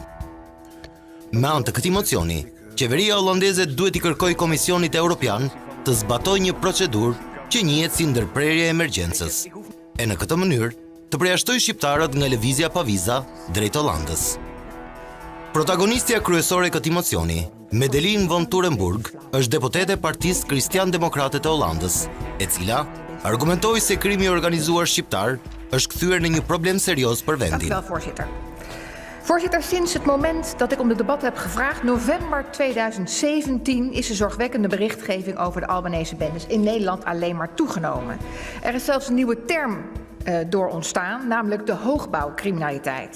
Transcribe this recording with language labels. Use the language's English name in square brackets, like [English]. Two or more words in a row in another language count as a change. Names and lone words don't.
[Albanian] Me anë të këtij mocioni, qeveria holandeze duhet i kërkojë Komisionit Evropian të zbatojë një procedurë që njihet si ndërprerje e emergjencës, e në këtë mënyrë të përjashtojë shqiptarët nga lëvizja pa viza drejt Hollandës. Protagonistja kryesore e këtij mocioni, Medelin von Turenburg, është deputete e Partisë Kristian-Demokrate të Hollandës, e cila argumentoi se krimi i organizuar shqiptar është kthyer në një problem serioos për vendin. [Dutch] Dank u wel, voorzitter. Voorzitter, sinds het moment dat ik om dit debat heb gevraagd, november 2017, is de zorgwekkende berichtgeving over de Albanese bendes in Nederland alleen maar toegenomen. Er is zelfs een nieuwe term door ontstaan, namelijk de hoogbouwcriminaliteit.